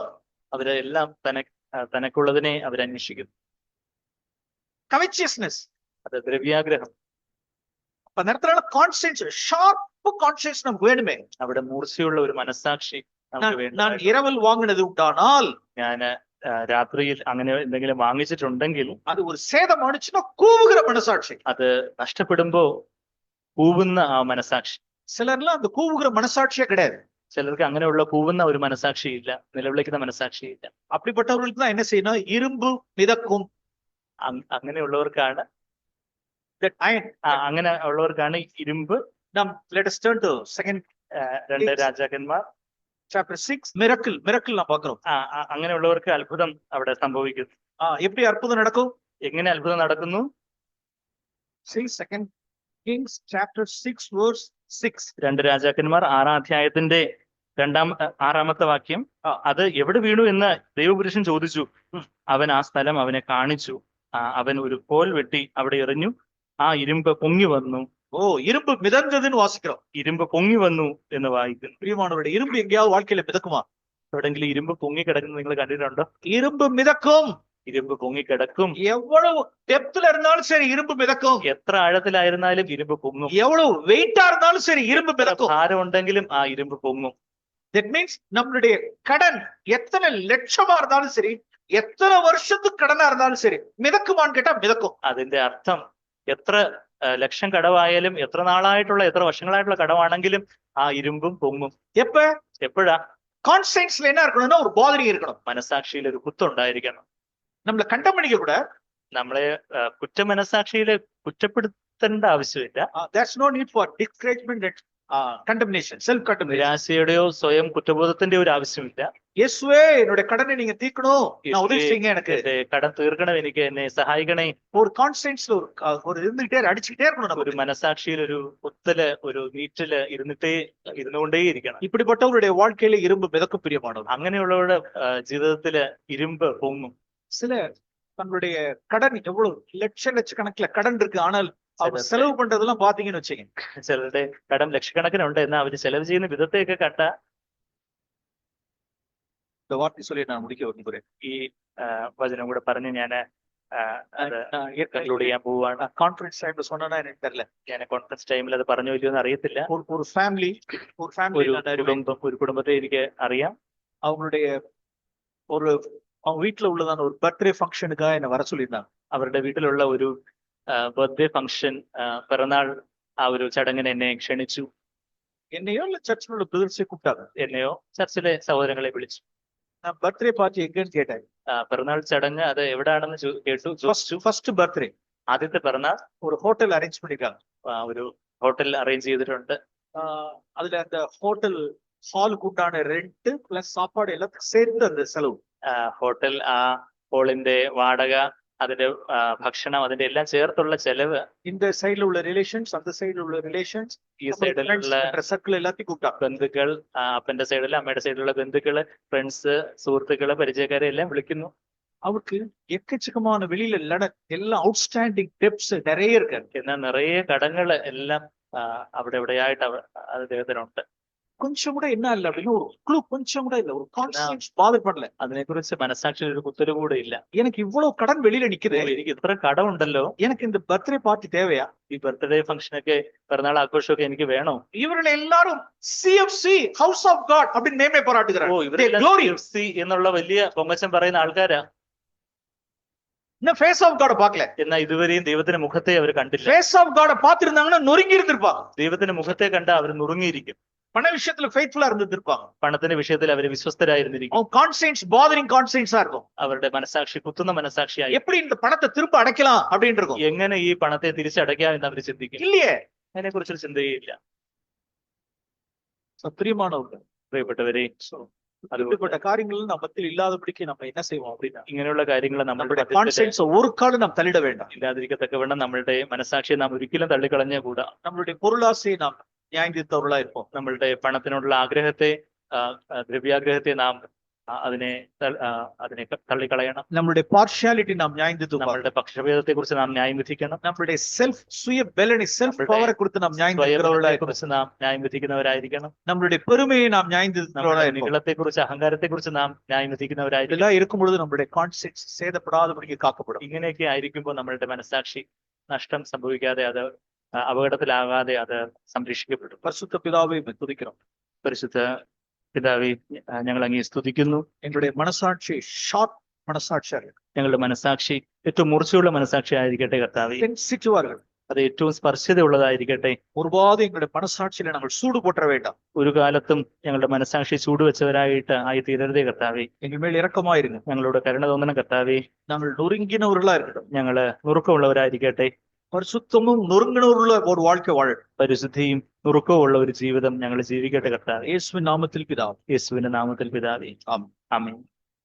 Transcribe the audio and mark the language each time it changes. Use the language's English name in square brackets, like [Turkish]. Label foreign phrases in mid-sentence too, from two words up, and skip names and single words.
[Malayalam] അവരെല്ലാം തനക്കുള്ളതിനെ അവരന്വേഷിക്കുന്നു. [English] covetousness. [Malayalam] അത് ദ്രവ്യാഗ്രഹം. [Tamil] அப்ப நேரத்துல கான்ஷியன்ஸ், [English] sharp conscience [Tamil] நமக்கு வேணுமே. [Malayalam] അവിടെ മൂർച്ചയുള്ള ഒരു മനസ്സാക്ഷി നമുക്ക് വേണം. [Tamil] நான் இரவில் வாங்கினது உண்டானால், [Malayalam] ഞാൻ രാത്രിയിൽ അങ്ങനെ എന്തെങ്കിലും വാങ്ങിച്ചിട്ടുണ്ടെങ്കിൽ, [Tamil] அது ஒரு சேதம் ஆனிச்சுன்னா கூவுகிற மனசாட்சி. [Malayalam] അത് നഷ്ടപ്പെടുമ്പോ കൂവുന്ന ആ മനസാക്ഷി. [Tamil] சிலர்லாம் அந்த கூவுகிற மனசாட்சியே கிடையாது. [Malayalam] ചിലർക്ക് അങ്ങനെയുള്ള കൂവുന്ന ഒരു മനസാക്ഷി ഇല്ല, നിലവിളിക്കുന്ന മനസാക്ഷി ഇല്ല. [Tamil] அப்படிப்பட்டவர்களுக்கு தான் என்ன செய்யணும்? இரும்பு மிதக்கும். [Malayalam] അങ്ങനെയുള്ളവർക്കാണ് [English] that iron. [Malayalam] അങ്ങനെ ഉള്ളവർക്കാണ് ഇരുമ്പ്. [English] let us turn to second [Malayalam] 2 രാജാക്കന്മാർ [Tamil] chapter 6. miracle நான் பார்க்கிறோம். [Malayalam] അങ്ങനെയുള്ളവർക്ക് അത്ഭുതം അവിടെ സംഭവിക്കുന്നു. [Tamil] எப்படி அற்புதம் நடக்கும்? [Malayalam] എങ്ങനെ അത്ഭുതം നടക്കുന്നു? [English] see second Kings chapter 6 verse 6. [Malayalam] 2 രാജാക്കന്മാർ 6-ാം അധ്യായത്തിന്റെ 6-ാമത്തെ വാക്യം. അത് എവിടെ വീണു എന്ന് ദൈവപുരുഷൻ ചോദിച്ചു. അവൻ ആ സ്ഥലം അവനെ കാണിച്ചു. അവൻ ഒരു കോൽ വെട്ടി അവിടെ എറിഞ്ഞു. ആ ഇരുമ്പ് പൊങ്ങി വന്നു. [Tamil] இரும்பு மிதந்ததுன்னு வாசிக்கிறோம். [Malayalam] ഇരുമ്പ് പൊങ്ങി വന്നു എന്ന് വായിക്കുന്നു. [Tamil] பிரியமானவர்களே, இரும்பு எங்கேயாவது வாழ்க்கையில மிதக்குமா? [Malayalam] എവിടെങ്കിലും ഇരുമ്പ് പൊങ്ങി കിടക്കുന്നത് നിങ്ങൾ കണ്ടിട്ടുണ്ടോ? [Tamil] இரும்பு மிதக்கும். [Malayalam] ഇരുമ്പ് പൊങ്ങി കിടക്കും. [Tamil] எவ்வளவு டெப்த்ல இருந்தாலும் சரி இரும்பு மிதக்கும். [Malayalam] എത്ര ആഴത്തിലായിരുന്നാലും ഇരുമ്പ് പൊങ്ങും. [Tamil] எவ்வளவு வெயிட்டா இருந்தாலும் சரி இரும்பு மிதக்கும். [Malayalam] ഭാരം ഉണ്ടെങ്കിലും ആ ഇരുമ്പ് പൊങ്ങും. [English] that means [Tamil] நம்மளுடைய கடன் எத்தனை லட்சமா இருந்தாலும் சரி, எத்தனை வருஷத்துக்கு கடனா இருந்தாலும் சரி, மிதக்குமான்னு கேட்டா மிதக்கும். [Malayalam] അതിന്റെ അർത്ഥം എത്ര ലക്ഷം കടവായാലും, എത്ര നാളായിട്ടുള്ള, എത്ര വർഷങ്ങളായിട്ടുള്ള കടമാണെങ്കിലും ആ ഇരുമ്പും പൊങ്ങും. എപ്പോഴാ? [Tamil] கான்சியன்ஸ்ல என்ன இருக்கணும்னா ஒரு பாதரி இருக்கணும். [Malayalam] മനസാക്ഷിയിൽ ഒരു കുത്തുണ്ടായിരിക്കണം. നമ്മളെ കണ്ടം പണിക്ക കൂടെ നമ്മളെ മനസാക്ഷിയിലെ കുറ്റപ്പെടുത്തേണ്ട ആവശ്യമില്ല. [English] there's no need for discouragement and condemnation, self condemnation. [Malayalam] നിരാശയുടെയോ സ്വയം കുറ്റബോധത്തിന്റെയോ ഒരു ആവശ്യമില്ല. [Tamil] യേശുവേ என்னோட கடனை நீங்க தீர்க்கணும், நான் உதவி செய்யுங்க, எனக்கு [Malayalam] കടം തീർക്കണം, എനിക്ക് എന്നെ സഹായിക്കണേ. [Tamil] ஒரு கான்சியன்ஸ்ல ஒரு இருந்துட்டே அடிச்சுட்டே இருக்கணும். [Malayalam] ഒരു മനസാക്ഷിയിൽ ഒരു കുത്തല്, ഒരു നീറ്റല് ഇരുന്നുകൊണ്ടേ ഇരിക്കണം. [Tamil] இப்படிப்பட்டவருடைய வாழ்க்கையில இரும்பு மிதக்கும். பிரியமானவர், [Malayalam] അങ്ങനെയുള്ളവരുടെ ജീവിതത്തില് ഇരുമ്പ് പൊങ്ങും. [Tamil] சில தங்களுடைய கடன் எவ்வளவு லட்சக்கணக்கில் கடன் இருக்கு, ஆனால் അവർ செலவு பண்றதெல்லாம் பாத்தீங்கன்னு வச்சுக்கோங்க. [Malayalam] ചിലരുടെ കടം ലക്ഷക്കണക്കിനുണ്ട്, എന്നാൽ അവര് ചെലവ് ചെയ്യുന്ന വിധത്തെയൊക്കെ കണ്ട. [Tamil] இந்த வார்த்தை சொல்லி நான் முடிக்க விரும்புகிறேன். [Malayalam] ഈ വചനം കൂടെ പറഞ്ഞ് ഞാൻ കൺക്ലൂഡ് ചെയ്യാൻ പോവുകയാണ്. [English] conference time [Tamil] சொன்னா எனக்கு தெரியல, [Malayalam] ഞാൻ [English] conference time [Malayalam] അത് പറഞ്ഞു വരുമെന്ന് അറിയത്തില്ല. [Tamil] ஒரு ஃபேமிலி [Malayalam] ഒരു കുടുംബത്തെ എനിക്ക് അറിയാം. [Tamil] அவங்களுடைய ஒரு அவங்க வீட்டுல உள்ளதான ஒரு [English] birthday function [Tamil] என்ன வர சொல்லியிருந்தாங்க. [Malayalam] അവരുടെ വീട്ടിലുള്ള ഒരു [English] birthday function, [Malayalam] പിറന്നാൾ ആ ഒരു ചടങ്ങിന് എന്നെ ക്ഷണിച്ചു. [Tamil] என்னையோ இல்ல சர்ச்சில் உள்ள பிரதர்ஸை கூப்பிட்டாங்க. [Malayalam] എന്നെയോ ചർച്ചിലെ സഹോദരങ്ങളെ വിളിച്ചു. [Tamil] நான் [English] birthday party [Tamil] எங்கன்னு கேட்டேன். [Malayalam] പിറന്നാൾ ചടങ്ങ് അത് എവിടാണെന്ന് ചോദിച്ചു. [English] first birthday [Malayalam] ആദ്യത്തെ പിറന്നാൾ [Tamil] ஒரு ஹோட்டல் அரேஞ்ச் பண்ணிருக்காங்க. [Malayalam] ഒരു ഹോട്ടൽ അറേഞ്ച് ചെയ്തിട്ടുണ്ട്. [Tamil] அதுல அந்த [English] hotel hall [Tamil] உண்டான [English] rent plus [Tamil] சாப்பாடு எல்லாத்துக்கும் சேர்த்து அந்த செலவு. [Malayalam] ഹോട്ടൽ ആ ഹോളിന്റെ വാടക, അതിന്റെ ഭക്ഷണം, അതിന്റെ എല്ലാം ചേർത്തുള്ള ചെലവ്. [Tamil] இந்த சைடுல உள்ள ரிலேஷன்ஸ், அந்த சைடுல உள்ள ரிலேஷன்ஸ், [Malayalam] ഈ സൈഡിലുള്ള [Tamil] சர்க்கிள் எல்லாத்தையும் கூப்பிட்டாங்க. [Malayalam] ബന്ധുക്കൾ, അപ്പന്റെ സൈഡില് അമ്മയുടെ സൈഡിലുള്ള ബന്ധുക്കള്, ഫ്രണ്ട്സ്, സുഹൃത്തുക്കള്, പരിചയക്കാരെ എല്ലാം വിളിക്കുന്നു. [Tamil] அவருக்கு எக்கச்சக்கமான வெளியில எல்லாம் [English] outstanding debts [Tamil] நிறைய இருக்கு. [Malayalam] എന്നാൽ നിറയെ കടങ്ങള് എല്ലാം അവിടെ എവിടെയായിട്ട് അദ്ദേഹത്തിനുണ്ട്. [Tamil] கொஞ்சம் கூட என்ன இல்ல அப்படின்னு ஒரு க்ளூ கொஞ்சம் கூட இல்ல, ஒரு [English] conscience bother [Tamil] பண்ணல. [Malayalam] അതിനെക്കുറിച്ച് മനസാക്ഷിയിൽ ഒരു കുത്തല് കൂടെ ഇല്ല. [Tamil] எனக்கு இவ்வளவு கடன் வெளியில நிக்குது, [Malayalam] എനിക്ക് ഇത്ര കടമുണ്ടല്ലോ, [Tamil] எனக்கு இந்த [English] birthday party [Tamil] தேவையா? [Malayalam] ഈ [English] birthday function, [Malayalam] പിറന്നാൾ ആഘോഷമൊക്കെ എനിക്ക് വേണോ? [Tamil] இவர்கள் எல்லாரும் சிஎஃப்சி ஹவுஸ் ஆஃப் காட் அப்படின்னு நேமே பாராட்டுகிறார். [Malayalam] ഇവരെല്ലാം CFC എന്നുള്ള വലിയ പൊങ്ങച്ചം പറയുന്ന ആൾക്കാരാ. [Tamil] இன்னும் [English] face of God [Tamil] பார்க்கல. [Malayalam] എന്നാൽ ഇതുവരെയും ദൈവത്തിന്റെ മുഖത്തെ അവർ കണ്ടില്ല. [English] face of God [Tamil] பார்த்திருந்தாங்கன்னா நொறுங்கி இருந்திருப்பாங்க. [Malayalam] ദൈവത്തിന്റെ മുഖത്തെ കണ്ട അവർ നുറുങ്ങിയിരിക്കും. [Tamil] பண விஷயத்துல ஃபெய்த்ஃபுல்லா இருந்திருப்பாங்க. [Malayalam] പണത്തിന്റെ വിഷയത്തിൽ അവർ വിശ്വസ്തരായിരുന്നിരിക്കും. [Tamil] அவங்க [English] conscience bothering conscience [Tamil] இருக்கும். [Malayalam] അവരുടെ മനസാക്ഷി കുത്തുന്ന മനസാക്ഷിയായി. [Tamil] எப்படி இந்த பணத்தை திரும்ப அடைக்கலாம் அப்படின்னு இருக்கும். [Malayalam] എങ്ങനെ ഈ പണത്തെ തിരിച്ചടയ്ക്കാം എന്ന് അവർ ചിന്തിക്കും. [Tamil] இல்லையே, [Malayalam] അതിനെ കുറിച്ചൊരു ചിന്തയില്ല. [Tamil] பிரியமானவர்கள், [Malayalam] പ്രിയപ്പെട്ടവരെ, [Tamil] அப்படிப்பட்ட காரியங்கள் நம்ம மத்தியில் இல்லாதபடிக்கு நம்ம என்ன செய்வோம் அப்படின்னா, [Malayalam] ഇങ്ങനെയുള്ള കാര്യങ്ങൾ [Tamil] நம்மளுடைய கான்சியன்ஸ் ஒரு காலம் நாம் தள்ளிட வேண்டாம். [Malayalam] ഇല്ലാതിരിക്കത്തക്കവണ്ണം നമ്മളുടെ മനസാക്ഷിയെ നാം ഒരിക്കലും തള്ളിക്കളഞ്ഞേ കൂടാ. [Tamil] நம்மளுடைய பொருளாசையை நாம் நியாயந்தீர்த்தவர்களா இருப்போம். [Malayalam] നമ്മളുടെ പണത്തിനുള്ള ആഗ്രഹത്തെ, ദ്രവ്യാഗ്രഹത്തെ നാം അതിനെ തള്ളിക്കളയണം. [Tamil] நம்மளுடைய பார்ஷியாலிட்டி நாம் நியாயந்தீர்த்து, [Malayalam] നമ്മളുടെ പക്ഷഭേദത്തെ കുറിച്ച് നാം ന്യായം വിധിക്കണം. [Tamil] நம்மளுடைய செல்ஃப் சுய பலனை, [English] self power [Tamil] குறித்து நாம் நியாயந்தீர்க்கிறவர்களா [Malayalam] കുറിച്ച് നാം ന്യായം വിധിക്കുന്നവരായിരിക്കണം. [Tamil] நம்மளுடைய பெருமையை நாம் நியாயந்தீர்க்கிறவர்களா இருப்போம். [Malayalam] നികളത്തെ കുറിച്ച്, അഹങ്കാരത്തെ കുറിച്ച് നാം ന്യായം വിധിക്കുന്നവരായിരിക്കും. [Tamil] இதெல்லாம் இருக்கும் பொழுது நம்மளுடைய கான்சியன்ஸ் சேதப்படாதபடிக்கு காக்கப்படும். [Malayalam] ഇങ്ങനെയൊക്കെ ആയിരിക്കുമ്പോൾ നമ്മളുടെ മനസാക്ഷി നഷ്ടം സംഭവിക്കാതെ, അത് അപകടത്തിലാകാതെ അത് സംരക്ഷിക്കപ്പെടും. [Tamil] பரிசுத்த பிதாவை துதிக்கிறோம். [Malayalam] പരിശുദ്ധ പിതാവേ, ഞങ്ങൾ അങ്ങേ സ്തുതിക്കുന്നു. [Tamil] எங்களுடைய மனசாட்சி ஷார்ப் மனசாட்சியா இருக்கு. [Malayalam] ഞങ്ങളുടെ മനസാക്ഷി ഏറ്റവും മൂർച്ചയുള്ള മനസാക്ഷി ആയിരിക്കട്ടെ കർത്താവേ. [Tamil] சென்சிட்டிவா இருக்கு. [Malayalam] അത് ഏറ്റവും സ്പർശതയുള്ളതായിരിക്കട്ടെ. [Tamil] ஒருபாது எங்களுடைய மனசாட்சியில நாங்கள் சூடு போற்ற வேண்டாம். [Malayalam] ഒരു കാലത്തും ഞങ്ങളുടെ മനസാക്ഷി ചൂടുവെച്ചവരായിട്ട് ആയി തീരരുതേ കർത്താവേ. [Tamil] எங்கள் மேல் இரக்கமாயிருங்க. [Malayalam] ഞങ്ങളോട് കരുണ തോന്നണം കർത്താവേ. [Tamil] நாங்கள் நொறுங்கினவர்களா இருக்கட்டும். [Malayalam] ഞങ്ങള് നുറുക്കമുള്ളവരായിരിക്കട്ടെ. [Tamil] பரிசுத்தமும் நொறுங்கினவருள்ள ஒரு வாழ்க்கை வாழ, [Malayalam] പരിശുദ്ധിയും നുറുക്കവും ഉള്ള ഒരു ജീവിതം ഞങ്ങൾ ജീവിക്കട്ടെ കർത്താവേ. [Tamil] இயேசுவின் நாமத்தில் பிதாவே. [Malayalam] യേശുവിന്റെ നാമത്തിൽ പിതാവേ. [Tamil] ஆமென். [Malayalam] ആമേൻ.